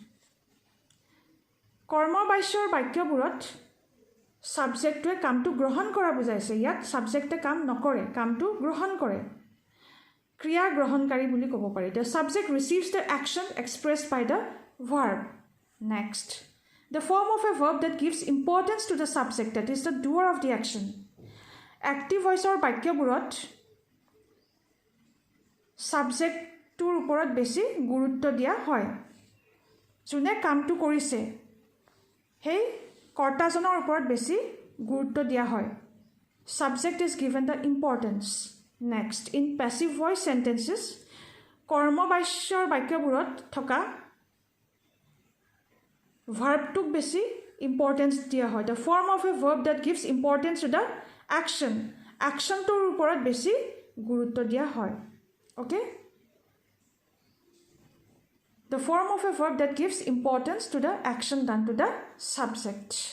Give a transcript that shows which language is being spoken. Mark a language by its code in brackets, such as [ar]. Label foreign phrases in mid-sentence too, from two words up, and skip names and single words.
[as] কৰ্মবাচ্যৰ বাক্যবোৰত সাবজেক্টটোৱে কামটো গ্ৰহণ কৰা বুজাইছে ইয়াত সাবজেক্টে কাম নকৰে কামটো গ্ৰহণ কৰে ক্ৰিয়া গ্ৰহণকাৰী বুলি ক'ব পাৰি [en] the subject receives the action expressed by the verb next The form of a verb that gives importance to the subject, that is the doer of the action. Active voice or [as] বাক্যবোৰত সাবজেক্টটোৰ ওপৰত বেছি গুৰুত্ব দিয়া হয় যোনে কামটো কৰিছে সেই কৰ্তাজনৰ ওপৰত বেছি গুৰুত্ব দিয়া হয় [en] Subject is given the importance. Next, in passive voice sentences, [as] কৰ্মবাচ্যৰ বাক্যবোৰত থকা ভাৰ্বটোক বেছি ইম্পৰ্টেঞ্চ দিয়া হয় [en] the form of a verb that gives importance to the action [as] একশ্যনটোৰ ওপৰত বেছি গুৰুত্ব দিয়া হয় অ'কে [en] the form of a verb that gives importance to the action done to the subject